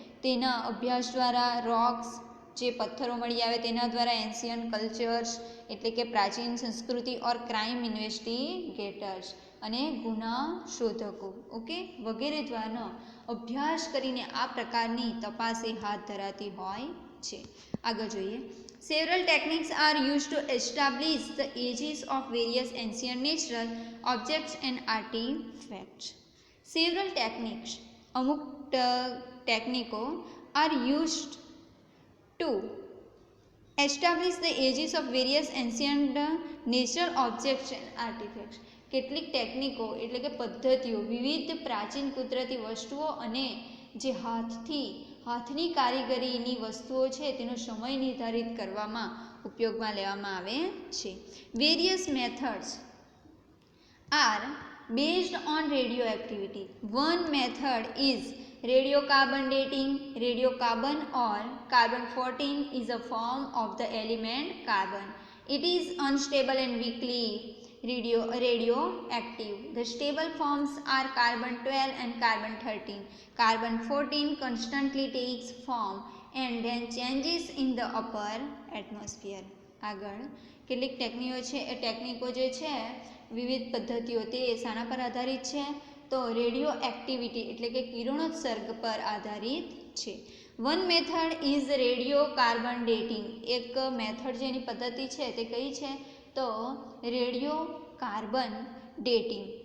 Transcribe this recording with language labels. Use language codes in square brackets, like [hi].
[gu] તેના અભ્યાસ દ્વારા રોક્સ જે પથ્થરો મળી આવે તેના દ્વારા એન્શિયન્ટ કલ્ચર્સ એટલે કે પ્રાચીન સંસ્કૃતિ ઓર ક્રાઇમ ઇન્વેસ્ટિગેટર્સ અને ગુના શોધકો ઓકે વગેરે દ્વારા અભ્યાસ કરીને આ પ્રકારની તપાસ હાથ ધરાતી હોય છે. આગળ જોઈએ. [en] Several techniques are used to establish the ages of various ancient natural objects and artifacts. Several techniques [gu] અમુક ટેકનિકો [en] are used to establish the ages of various ancient natural objects and artifacts. [gu] કેટલીક ટેકનિકો એટલે કે પદ્ધતિઓ વિવિધ પ્રાચીન કુદરતી વસ્તુઓ અને જે હાથની કારીગરીની વસ્તુઓ છે તેનો સમય નિર્ધારિત કરવામાં ઉપયોગમાં લેવામાં આવે છે. [en] Various methods are based on radioactivity. One method is radiocarbon dating. Radiocarbon or carbon-14 is a form of the element carbon. It is unstable and weakly radioactive. The stable forms are carbon-12 and carbon-13. Carbon-14 constantly takes form and then changes in the upper atmosphere. [gu] આગળ કેટલીક ટેકનિકો જે છે વિવિધ પદ્ધતિઓ તે શાના પર આધારિત છે તો રેડિયો એક્ટિવિટી એટલે કે કિરણોત્સર્ગ પર આધારિત છે. [en] One method is radiocarbon dating. [gu] એક મેથડ જેની પદ્ધતિ છે તે કઈ છે તો રેડિયો કાર્બન ડેટિંગ.